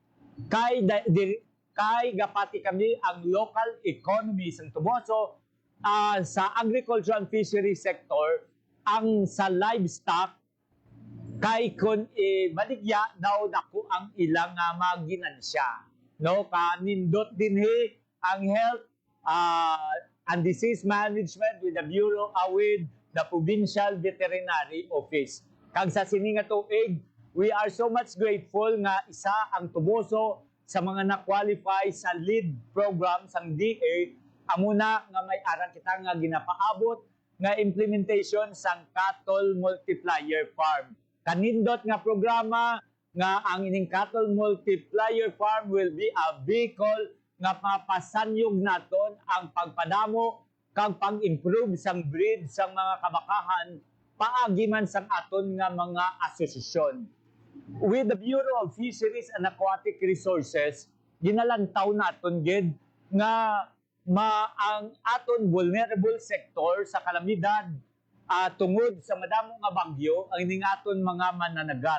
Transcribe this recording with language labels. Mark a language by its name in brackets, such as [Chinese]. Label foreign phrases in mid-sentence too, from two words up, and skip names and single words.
[Hiligaynon] kay gapati kami ang local economy sang Tuboso sa [English] agriculture and fishery sector [Hiligaynon] ang sa livestock kay kun baligya daw dako ang ilang maginansya no kanindot dinhi ang [English] health and disease management with the Bureau with the Provincial Veterinary Office. [Hiligaynon] Kag sa sini nga tuig, [English] we are so much grateful [Hiligaynon] nga isa ang Tuboso sa mga na-qualify sa lead program sang DA amuna nga may aran kita nga ginapaabot nga implementation sang Cattle Multiplier Farm. Kanindot nga programa nga ang ining Cattle Multiplier Farm [English] will be a vehicle [Hiligaynon] nga mapasanyog naton ang pagpadamo kag pag-improve sang breed sang mga kabakahan paagi man sang aton nga mga asosasyon. [English] With the Bureau of Fisheries and Aquatic Resources, [Hiligaynon] ginalantaw naton gid nga ang aton [English] vulnerable sector [Hiligaynon] sa kalamidad tungod sa madamo nga bagyo ang ining aton mga mananagat.